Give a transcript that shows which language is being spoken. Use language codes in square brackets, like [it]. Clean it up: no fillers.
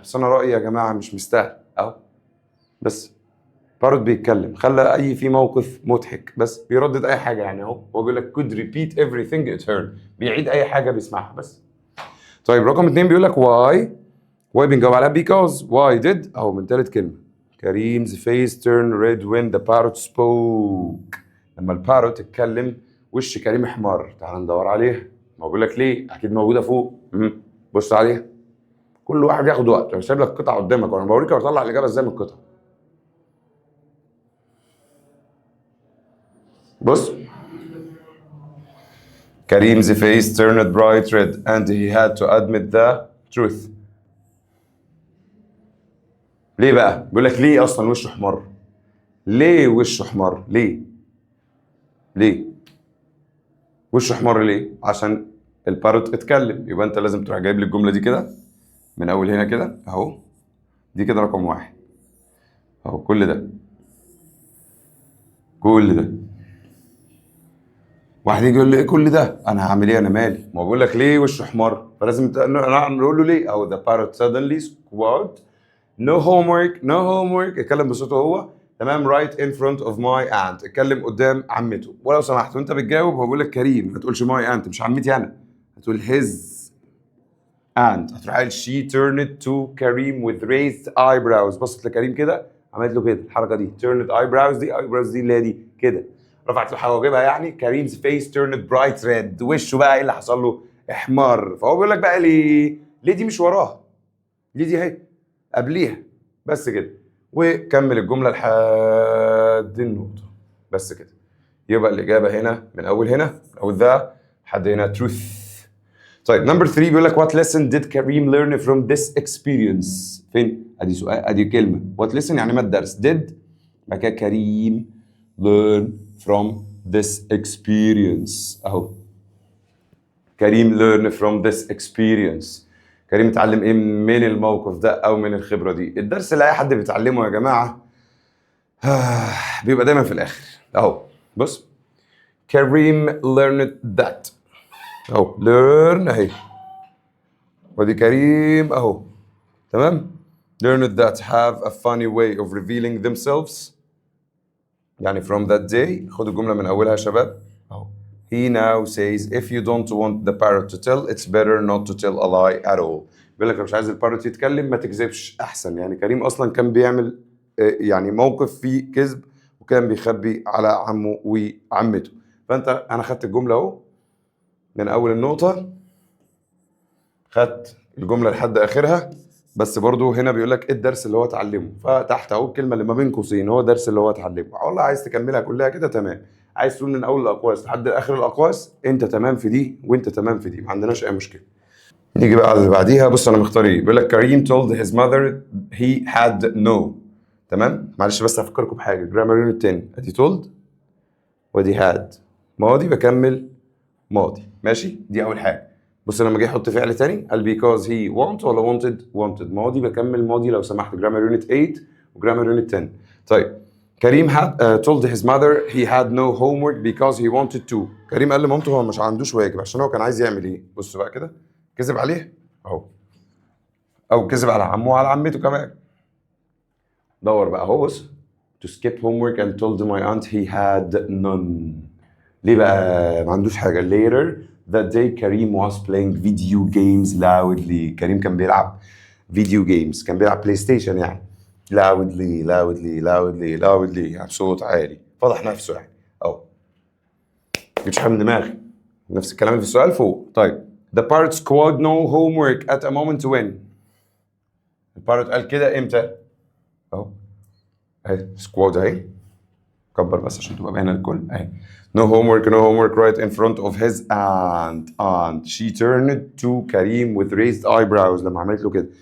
[ar] بس انا رايي يا جماعه مش مستاهل اهو، بس بارود بيتكلم خلى اي في موقف مضحك، بس بيردد اي حاجه يعني. اهو هو بيقول لك [en] could repeat everything it heard، [ar] بيعيد اي حاجه بيسمعها بس. طيب رقم 2 بيقول لك why بنجاوب عليها [en] because why did [ar] اهو من ثالث كلمه. [en] كريم's face turned red when the parrot spoke، [ar] لما الباروت اتكلم وش كريم احمر. تعال ندور عليها، ما بقول لك ليه، اكيد موجوده فوق. بص عليها، كل واحد ياخد وقت. انا سايب لك القطعه قدامك وانا بوريك اطلع الاجابه ازاي من القطعه. [en] بص، كريم's face turned bright red and he had to admit the truth. [ar] ليه بقى؟ بيقول لك ليه اصلا وشه احمر؟ ليه وشه احمر؟ ليه وشه احمر ليه؟ عشان الباروت اتكلم. يبقى انت لازم تروح جايب لي الجمله دي كده من اول هنا كده اهو، دي كده رقم 1 اهو، كل ده واحد يجي يقول لي ايه كل ده؟ انا هعمل ايه؟ انا مالي؟ ما بقول لك ليه وشه احمر؟ فلازم نقول له ليه. [en] او the parrot suddenly squawked no homework no homework. [ar] اتكلم بصوته هو، تمام. [en] right in front of my aunt. [ar] اتكلم قدام عمته. ولو سمحت وانت بتجاوب هو بيقول لك كريم، ما تقولش [en] my aunt، [ar] مش عمتي انا، هتقول [en] his aunt. [ar] هتروح قايل [en] she turned to Karim with raised eyebrows. [ar] بصت لكريم كده، عملت له كده الحركه دي [en] turned eyebrows. [ar] دي eyebrows دي اللي هي دي كده، رفعت له حواجبها يعني. [en] كريم's face turned bright red. [ar] وشه بقى ايه اللي حصل له؟ احمر. فهو بيقول لك بقى ليه دي مش وراها؟ ليه دي اهي قبليها؟ بس كده. وكمل الجمله لحد النقطه، بس كده. يبقى الاجابه هنا من اول هنا او ذا لحد هنا truth. طيب نمبر 3 بيقول لك [en] what lesson did Karim learn from this experience؟ [ar] فين؟ ادي سؤال، ادي كلمه what lesson يعني ما الدرس. [en] did [ar] بعد كده [en] كريم learn from this experience. اهو كريم learn from this experience. [ar] كريم اتعلم ايه من الموقف ده او من الخبره دي؟ الدرس اللي اي حد بيتعلمه يا جماعه بيبقى دايما في الاخر. اهو بص، كريم [en] learned that. [ar] اهو learn اهي، ودي كريم اهو، تمام. [en] learned that have a funny way of revealing themselves. يعني from that day. [ar] خدوا الجملة من أولها يا شباب. [en] أهو he now says if you don't want the parrot to tell it's better not to tell a lie at all. [ar] بيقول لك لو مش عايز البارت يتكلم ما تكذبش أحسن. يعني كريم أصلا كان بيعمل يعني موقف فيه كذب، وكان بيخبي على عمه وعمته. فأنت أنا خدت الجملة أهو من أول النقطة، خدت الجملة لحد آخرها. بس برضو هنا بيقول لك ايه الدرس اللي هو اتعلمه، فتحت اهو الكلمه اللي ما بين قوسين هو الدرس اللي هو اتعلمه. والله عايز تكملها كلها كده تمام، عايز تقول من اول الاقواس لحد اخر الاقواس انت تمام في دي وانت تمام في دي، ما عندناش اي مشكله. نيجي بقى على اللي بعديها. بص انا مختار ايه. بيقول لك [en] كريم told his mother he had no. [ar] تمام. معلش بس هفكركم بحاجه، جرامر يونت 10 ادي told ودي had ماضي بكمل ماضي، ماشي. دي اول حاجه. بص لما جه يحط فعل تاني قال [en] because he want [ar] ولا wanted ماضي بكمل ماضي لو سمحت. جرامر يونت 8 وجرامر يونت 10. [en] طيب كريم had told his mother he had no homework because he wanted to. [ar] كريم قال لمامته هو مش عندوش واجب عشان هو كان عايز يعمل ايه. بص بقى كده، كذب عليه اهو، او كذب على عمه وعلى عمته كمان. دور بقى اهو. [en] بص to skip homework and told my aunt he had none. [ar] ليه بقى ما عندوش حاجه؟ [en] later that day Karim was playing video games loudly. [ar] كريم كان بيلعب فيديو جيمز، كان بيلعب بلاي ستيشن يعني. loudly يعني بصوت عالي، فضح نفسه يعني. اهو مش حاجه من دماغي، نفس الكلام اللي في السؤال فوق. [en] طيب the parrot squawked no homework at a moment when. [ar] البارت قال كده امتى؟ اهو اهي squawked اهي، كبر بس عشان تبقى باينه الكل اهي. [en] no homework right in front of his aunt. she turned to Karim with raised eyebrows [ar] لما عملت له كده.